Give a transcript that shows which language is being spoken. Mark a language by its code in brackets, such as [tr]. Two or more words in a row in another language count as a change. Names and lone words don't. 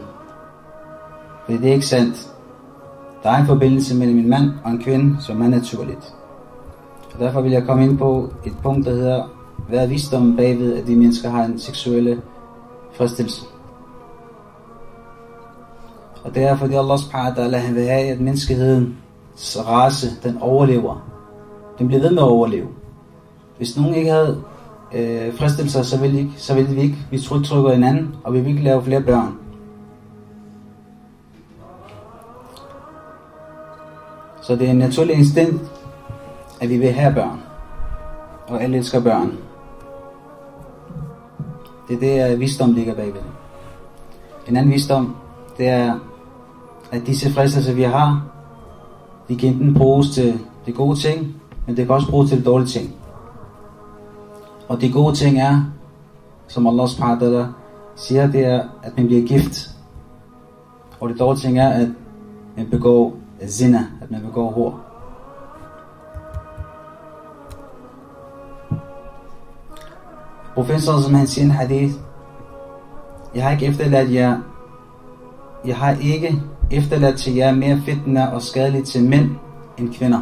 [da] For det er ikke sandt. Der er en forbindelse mellem en mand og en kvinde, som er naturligt. Og derfor vil jeg komme ind på et punkt, der hedder hvad er visdommen bagved, at de mennesker har en seksuelle fristelse? Og det er fordi [ar] الله سبحانه وتعالى, [da] han vil have, at menneskehedens race, den overlever. Den bliver ved med at overleve. Hvis nogen ikke havde fristelser, så ville vi ikke. Vi trykker hinanden, og vi vil ikke lave flere børn. Så det er en naturlig instinkt, at vi vil have børn. Og alle elsker børn. Det er det, at visdom ligger bagved. En anden visdom, det er, at disse fristelser, vi har, de kan enten bruges til de gode ting, men det kan også bruges til de dårlige ting. Og de gode ting er, som [ar] الله سبحانه وتعالى [da] siger, det er, at man bliver gift. Og de dårlige ting er, at man begår zina, at man begår hor. Professor, som han siger en hadith, jeg har ikke efterladt til jer mere fitna og skadeligt til mænd end kvinder.